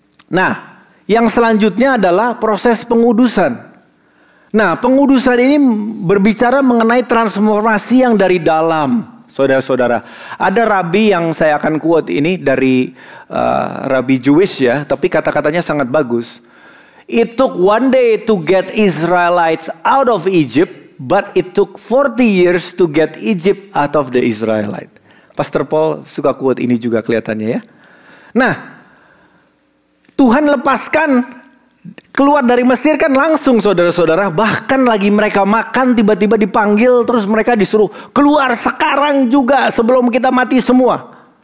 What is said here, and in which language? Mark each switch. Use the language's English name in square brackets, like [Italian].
[Indonesian] Nah, yang selanjutnya adalah proses pengudusan. Nah, pengudusan ini berbicara mengenai transformasi yang dari dalam, saudara-saudara. Ada rabi yang saya akan quote ini dari rabi Jewish ya, tapi kata-katanya sangat bagus. [English] It took 1 day to get Israelites out of Egypt, but it took 40 years to get Egypt out of the Israelite. [Indonesian] Pastor Paul suka quote ini juga kelihatannya ya. Nah, Tuhan lepaskan keluar dari Mesir kan langsung, saudara-saudara. Bahkan lagi mereka makan tiba-tiba dipanggil, terus mereka disuruh keluar sekarang juga sebelum kita mati semua.